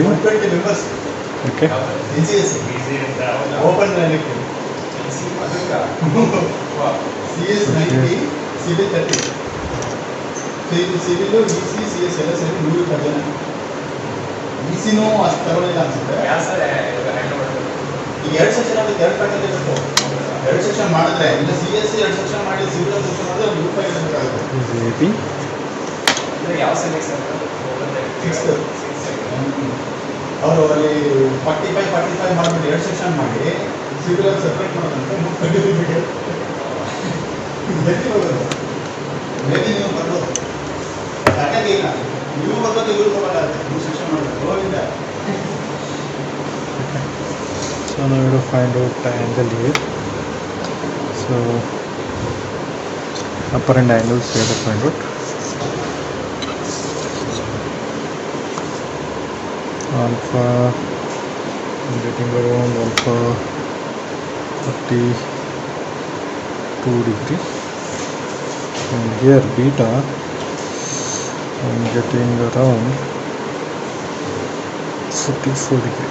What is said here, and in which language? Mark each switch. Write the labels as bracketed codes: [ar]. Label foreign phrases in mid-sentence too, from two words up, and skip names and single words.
[en] Okay. CS 90, CB 30. [kn] CB lo EC CS ಎಲ್ಲ ಸೇರಿ 110 ಜನ. EC ನೋ ಅಷ್ಟು ತಗೊಳ್ಳಿಲ್ಲ ಅನ್ಸುತ್ತೆ. ಯಾ ಸರ್ ಈಗ ಎರಡು ಸೆಕ್ಷನ್ ಅಲ್ಲಿ ಎರಡು ಪ್ಯಾಟರ್ನ್ ಇರುತ್ತೆ. ಎರಡು ಸೆಕ್ಷನ್ ಮಾಡಿದ್ರೆ ಇಲ್ಲ CS ಎರಡು ಸೆಕ್ಷನ್ ಮಾಡಿ CB ಒಂದು ಸೆಕ್ಷನ್ ಮಾಡಿದ್ರೆ 100 ರೂಪಾಯಿ ಇರಬೇಕಾಗುತ್ತೆ. CB ಅಂದ್ರೆ ಯಾವ ಸೆಕ್ಷನ್ ಸರ್ 6 ಅವರು ಅಲ್ಲಿ 45 ಮಾಡಿಬಿಟ್ಟು ಎರಡು ಸೆಕ್ಷನ್ ಮಾಡಿ CB ಅಲ್ಲಿ ಸೆಪರೇಟ್ ಮಾಡೋದಂತೆ 30 ರೂಪಾಯಿ. ಮೇಬಿ ನೀವು ಬರೋದು ಯಾಕೆ ಇಲ್ಲ [en] So now we have to find out the angle here. So apparent angles we have to find out. Alpha, I'm getting around alpha 32 degree, and here beta I'm getting around 44 degree.